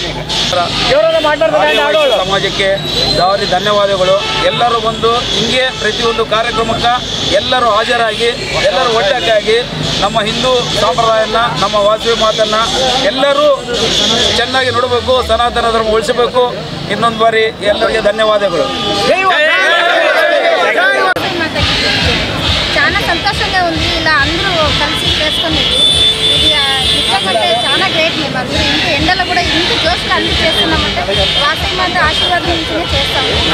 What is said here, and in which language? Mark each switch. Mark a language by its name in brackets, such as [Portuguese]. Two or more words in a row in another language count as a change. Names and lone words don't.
[Kannada] ಸಮಾಜಕ್ಕೆ ಭಾರಿ ಧನ್ಯವಾದಗಳು. ಎಲ್ಲರೂ ಬಂದು ಹಿಂಗೆ ಪ್ರತಿಯೊಂದು ಕಾರ್ಯಕ್ರಮಕ್ಕೆ ಎಲ್ಲರೂ ಹಾಜರಾಗಿ ಎಲ್ಲರೂ ಒಟ್ಟಾಗಿ ನಮ್ಮ ಹಿಂದೂ ಸಂಪ್ರದಾಯನ ನಮ್ಮ ವಾಸವಿ ಮಾತನ್ನು ಎಲ್ಲರೂ ಚೆನ್ನಾಗಿ ನೋಡಬೇಕು, ಸನಾತನ ಧರ್ಮ ಉಳಿಸಬೇಕು. ಇನ್ನೊಂದು ಬಾರಿ ಎಲ್ಲರಿಗೆ ధన్యవాదాలు. [Telugu] చాలా సంతోషంగా ఉంది. ఇలా అందరూ కలిసి చేసుకునేది ఇది నిజంగా చాలా గ్రేట్. మేము అందరూ ఇంత ఎండలో కూడా ఇంత జోష్గా అన్ని చేస్తున్నామంటే వాసవి మాత ఆశీర్వాదం నుంచినే చేస్తాము.